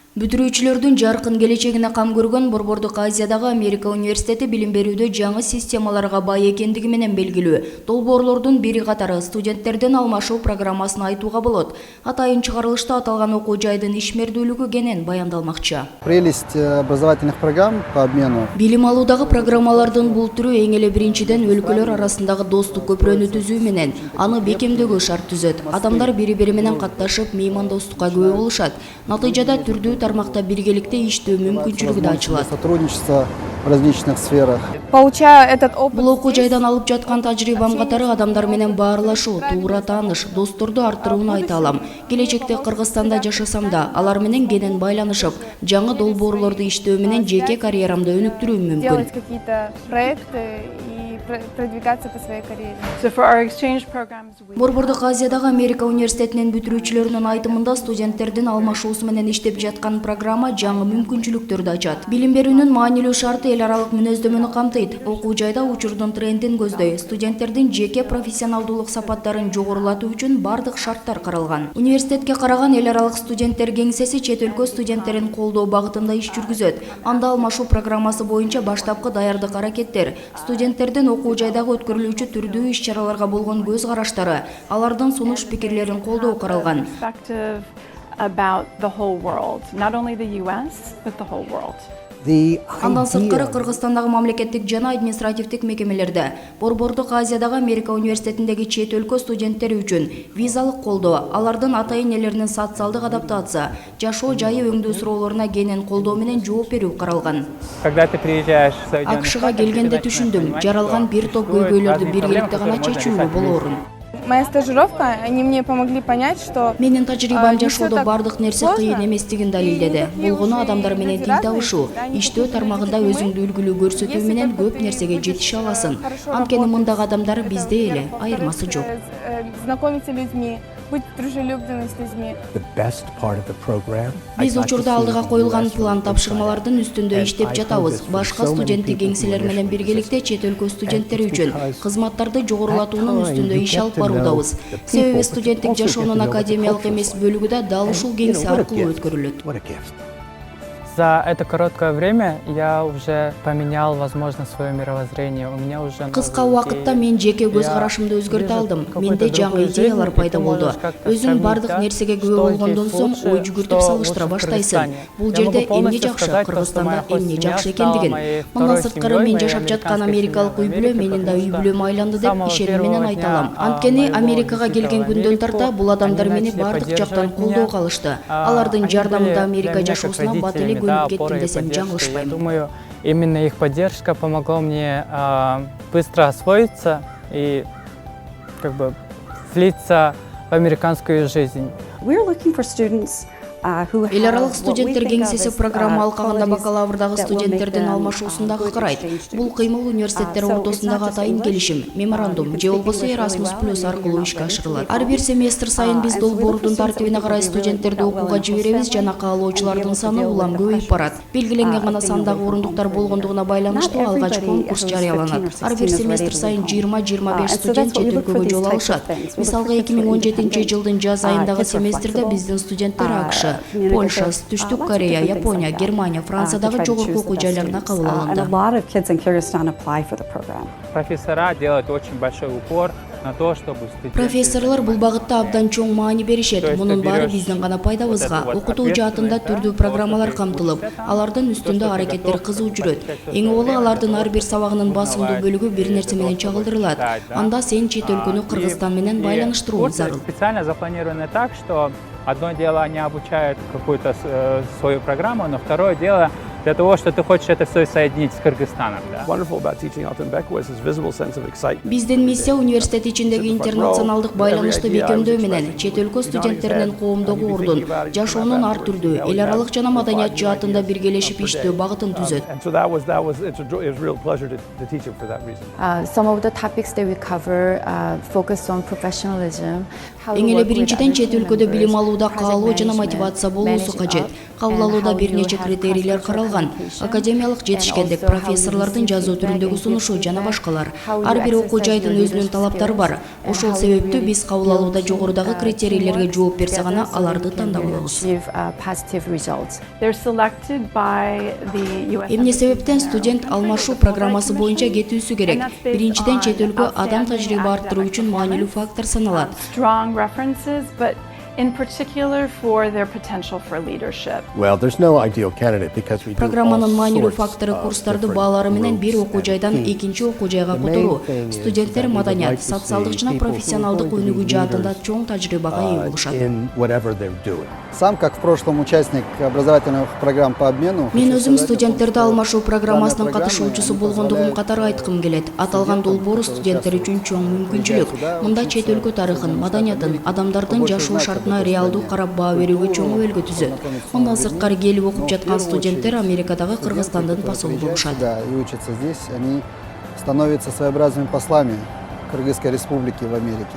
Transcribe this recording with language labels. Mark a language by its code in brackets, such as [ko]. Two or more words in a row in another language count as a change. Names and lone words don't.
[ky] Бүтүрүүчүлөрдүн жаркын келечегине кам көргөн Борбордук Азиядагы Америка университети билим берүүдө жаңы системаларга бай экендиги менен белгилүү. Долбоорлордун бири катары студенттердин алмашуу программасын айтууга болот. Атайын чыгарылышта аталган окуу жайдын ишмердүүлүгү кенен баяндалмакчы. [ru] Прелесть образовательных программ по обмену. [ky] Билим алуудагы программалардын бул түрү эң эле биринчиден өлкөлөр арасындагы достук көпүрөнү түзүү менен аны бекемдөөгө шарт түзөт. Адамдар бири-бири менен катташып, меймандостукка күбө болушат. Натыйжада түрдүү тармакта биргеликте иштөө мүмкүнчүлүгү да ачылат. [ru] Сотрудничество в различных сферах. Получая этот опыт, [ky] Бул окуу жайдан алып жаткан тажрыйбам катары адамдар менен баарлашуу, туура тааныш, досторду арттырууну айта алам. Келечекте Кыргызстанда жашасам да, алар менен кенен байланышып, жаңы долбоорлорду иштөө менен жеке карьерамды өнүктүрүүм мүмкүн. [ru] делать какие-то проекты и продвигаться по своей карьере. [ky] Борбордук Азиядагы Америка университетинин бүтүрүүчүлөрүнүн айтымында студенттердин алмашуусу менен иштеп жаткан программа жаңы мүмкүнчүлүктөрдү ачат. Билим берүүнүн маанилүү шарты эл аралык мүнөздөмөнү камтыйт. Окуу жайда учурдун трендин көздөй, студенттердин жеке профессионалдуулук сапаттарын жогорулатуу үчүн бардык шарттар каралган. Университетке караган эл аралык студенттер кеңсеси чет өлкө студенттерин колдоо багытында иш жүргүзөт. Анда алмашуу программасы боюнча баштапкы даярдык аракеттер, студенттердин окуу жайдагы өткөрүлүүчү түрдүү иш-чараларга болгон көз караштары, алардын сунуш пикирлерин колдоо каралган. [en] About the whole world, not only the US, but the whole world. [ky] Андан сырткары Кыргызстандагы мамлекеттик жана административдик мекемелерде Борбордук Азиядагы Америка университетиндеги чет өлкө студенттери үчүн визалык колдоо, алардын ата-энелеринин социалдык адаптация, жашоо жайы өңдүү суроолоруна кенен колдоо менен жооп берүү каралган. АКШга келгенде түшүндүм, жаралган бир топ көйгөйлөрдү биргеликте гана чечүүгө болоорун. [ru] Моя стажировка, они мне помогли понять, что [ky] Менин тажрыйбам жашоодо бардык нерсе кыйын эместигин далилдеди. Болгону адамдар менен тил табышуу, иштөө тармагында өзүңдү үлгүлүү көрсөтүү менен көп нерсеге жетише аласың. Анткени мындагы адамдар бизде эле, айырмасы жок. [ru] знакомиться с людьми, быть дружелюбными с людьми. [ky] Биз учурда алдыга коюлган план тапшырмалардын үстүндө иштеп жатабыз. Башка студенттик кеңселер менен биргеликте чет өлкө студенттери үчүн кызматтарды жогорулатуунун үстүндө иш алып баруудабыз. Себеби студенттик жашоонун академиялык эмес бөлүгү да дал ушул кеңсе аркылуу өткөрүлөт. [ru] За это короткое время я уже поменял, возможно, свое мировоззрение. У меня уже [ky] Кыска убакытта мен жеке көз карашымды өзгөртө алдым. Менде жаңы идеялар пайда болду. Өзүң бардык нерсеге күбө болгондон соң ой жүгүртүп салыштыра баштайсың. Бул жерде эмне жакшы, Кыргызстанда эмне жакшы экендигин. Мындан сырткары мен жашап жаткан америкалык үй бүлө менин да үй бүлөм айланды деп ишеним менен айта алам. Анткени Америкага келген күндөн тарта бул адамдар мени бардык жактан колдоого алышты. Алардын жардамында Америка жашоосуна бат эле көнүп кеттим десем жаңылышпайм. [ru] Думаю, именно их поддержка помогла мне быстро освоиться и как бы влиться в американскую жизнь. [ky] Эл аралык студенттер кеңсеси программа алкагында бакалаврдагы студенттердин алмашуусун дагы карайт. Бул кыймыл университеттер ортосундагы атайын келишим, меморандум же болбосо Erasmus+ аркылуу ишке ашырылат. Ар бир семестр сайын биз долбоордун тартибине карай студенттерди окууга жиберебиз жана каалоочулардын саны улам көбөйүп барат. Белгиленген гана сандагы орундуктар болгондугуна байланыштуу алгач конкурс жарыяланат. Ар бир семестр сайын 20-25 студент чет өлкөгө жол алышат. Мисалга 2017-жылдын жаз айындагы семестрде биздин студенттер АКШ, Польша, Түштүк Корея, Япония, Германия, Франциядагы жогорку окуу жайларына кабыл алынды. [ru] Профессора делают очень большой упор на то, чтобы [ky] Профессорлор бул багытта абдан чоң маани беришет. Мунун баары биздин гана пайдабызга. Окутуу жаатында түрдүү программалар камтылып, алардын үстүндө аракеттер кызуу жүрөт. Эң оболу алардын ар бир сабагынын басымдуу бөлүгү бир нерсе менен чагылдырылат. Анда сен чет өлкөнү Кыргызстан менен байланыштырууң зарыл. [ru] Специально запланировано так, что одно дело они обучают какую-то свою программу, но второе дело для того, что ты хочешь это все соединить с Кыргызстаном. [ky] Биздин миссия университет ичиндеги интернационалдык байланышты бекемдөө менен чет өлкө студенттеринин коомдогу ордун, жашоонун ар түрдүү, эл аралык жана маданият жаатында биргелешип иштөө багытын түзөт. [en] Some of the topics that we cover focus on professionalism. [ky] Эң эле биринчиден чет өлкөдө билим алууда каалоо жана мотивация болуусу кажет. Кабыл алууда бир нече критерийлер каралган. айтылган. Академиялык жетишкендик, профессорлордун жазуу түрүндөгү сунушу жана башкалар. Ар бир окуу жайдын өзүнүн талаптары бар. Ошол себептүү биз кабыл алууда жогорудагы критерийлерге жооп берсе гана аларды тандап алабыз. [en] They're selected by the US. [ky] Эмне себептен студент алмашуу программасы боюнча кетүүсү керек? Биринчиден, чет өлкө адам тажрыйба арттыруу үчүн маанилүү фактор саналат. [en] Strong references, but in particular for their potential for leadership. Well, there's no ideal candidate because we do all [ky] Программанын маанилүү [en] sorts [ky] фактору [en] of [ky] курстарды [en] different [ky] баалары менен бир [en] groups [ky] окуу жайдан [en] and [ky] экинчи окуу жайга [en] the main [ky] которуу. [en] thing is [ky] Студенттер [en] that we'd [ky] маданият, [en] like to see [ky] социалдык жана [en] people who [ky] профессионалдык [en] are going to be [ky] өнүгүү жаатында [en] leaders, [ky] чоң тажрыйбага ээ болушат. [en] in whatever they're doing. [ru] Сам, как в прошлом участник образовательных программ по обмену, [ky] Мен [ru] хочу [ky] өзүм [ru] сказать о том, [ky] студенттерди [ru] что [ky] алмашуу программасынын [ru] данная программа, [ky] катышуучусу [ru] они [ky] болгондугум [ru] позволяют [ky] катары айткым келет. Аталган долбоор студенттер үчүн чоң мүмкүнчүлүк. Мында чет өлкө тарыхын, маданиятын, адамдардын жашоо шартына реалдуу карап баа берүүгө чоң өбөлгө түзөт. Мындан сырткары келип окуп жаткан студенттер Америкадагы Кыргызстандын посолу [ru] приезжают [ky] болушат. [ru] сюда и учатся здесь, они становятся своеобразными послами Кыргызской республики в Америке.